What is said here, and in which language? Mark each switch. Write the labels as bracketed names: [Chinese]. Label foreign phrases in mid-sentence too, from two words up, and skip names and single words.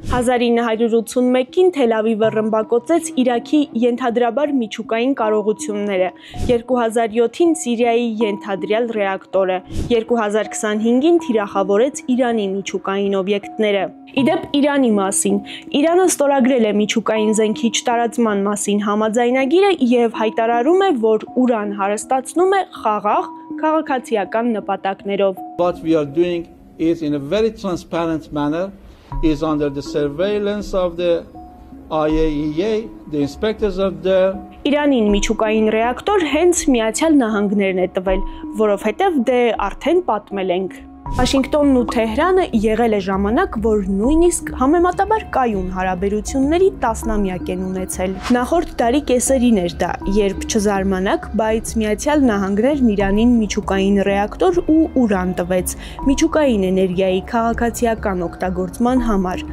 [Armenian] 1981-ին Թել Ավիվը ռմբակոծեց Իրաքի ենթադրաբար միջուկային կարողությունները, 2007-ին Սիրիայի ենթադրյալ ռեակտորը, 2025-ին թիրախավորեց Իրանի միջուկային օբյեկտները։ Իդեպ Իրանի մասին, Իրանը ստորագրել է միջուկային զենքի չտարածման մասին համաձայնագիրը և հայտարարում է, որ ուրան հարստացնում է խաղաղ քաղաքացիական նպատակներով։ [English] What we are doing is in a very transparent manner, is under the surveillance of the IAEA, the inspectors of the [Armenian] Իրանին միջուկային ռեակտոր հենց Միացյալ Նահանգներն է տվել, որովհետև դե արդեն պատմել ենք։ Վաշինգտոնն ու Թեհրանը եղել է ժամանակ, որ նույնիսկ համեմատաբար կայուն հարաբերությունների տասնամյակ են ունեցել։ Նախորդ դարի կեսերին էր դա, երբ չզարմանաք, բայց Միացյալ Նահանգներն Իրանին միջուկային ռեակտոր ու ուրան տվեց, միջուկային էներգիայի քաղաքացիական օգտագործման համար,